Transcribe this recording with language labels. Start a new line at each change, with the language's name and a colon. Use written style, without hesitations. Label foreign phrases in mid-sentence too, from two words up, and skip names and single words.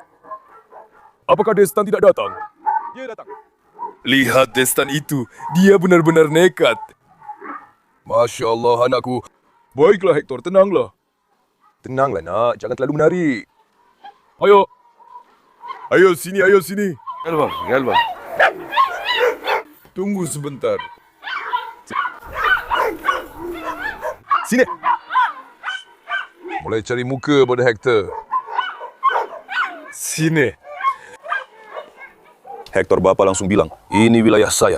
Indonesian: Apakah Destan tidak datang? Dia datang. Lihat Destan itu. Dia benar-benar nekat.
Arabic: ما شاء الله,
Indonesian: anakku. Baiklah, Hector. Tenanglah. Tenanglah, nak. Jangan terlalu menari. Ayo. Ayo, sini. Ayo, sini.
Turkish: Gel bak, gel bak.
Indonesian: Tunggu sebentar. Sini. Mulai cari muka pada Hector. Sini. Hector Bapak langsung bilang, ini wilayah saya.